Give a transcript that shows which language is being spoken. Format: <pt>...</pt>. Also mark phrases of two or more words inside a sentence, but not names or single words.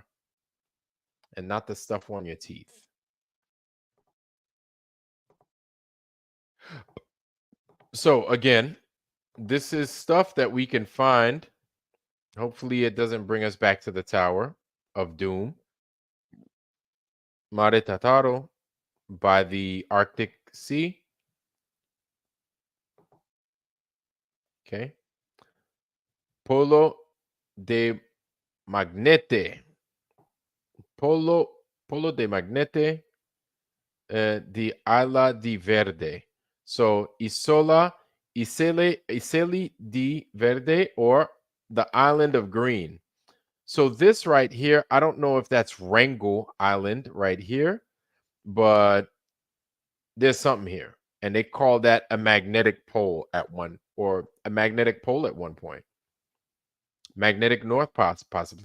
<en>And not the stuff on your teeth. So again, this is stuff that we can find. Hopefully it doesn't bring us back to the Tower of Doom. Mare Tataro by the Arctic Sea. Okay. Polo de Magnete. Polo de Magnete di Isla di Verde. So Isola Iseli di Verde, or the Island of Green. So this right here, I don't know if that's Wrangel Island right here, but there's something here. And they call that a magnetic pole at one, or a magnetic pole at one point. Magnetic north possibly.</en>